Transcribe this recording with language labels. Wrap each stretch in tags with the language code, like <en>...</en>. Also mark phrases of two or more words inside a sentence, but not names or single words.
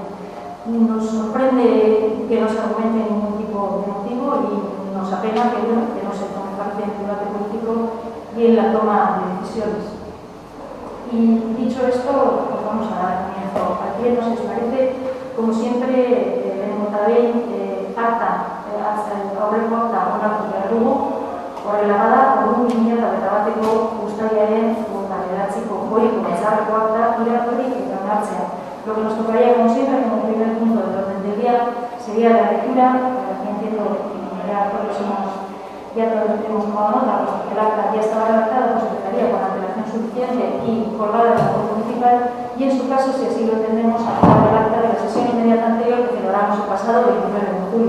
<es>Nos sorprende que no se argumente ningún tipo de motivo y nos apena que no se tome parte en el debate político y en la toma de decisiones. Y dicho esto, pues vamos a dar comienzo al pleno, si os parece. Como siempre,</es> <eu>lehenengo acta aurreko akta onartu behar dugu. Horrela bada, ordu 2021ko uztailaren 29ko goiko batzarreko akta irakurri eta onartzea.</eu> <es>Lo que nos tocaría, como siempre, como primer punto del orden del día, sería la lectura, para que entiendo que ya todos hemos tomado nota, pues que el acta ya estaba redactada por Secretaría con antelación suficiente y colgada en la web municipal, y en su caso, si así lo entendemos, aprobar el acta de la sesión inmediata anterior que celebramos el pasado 29 de julio.</es>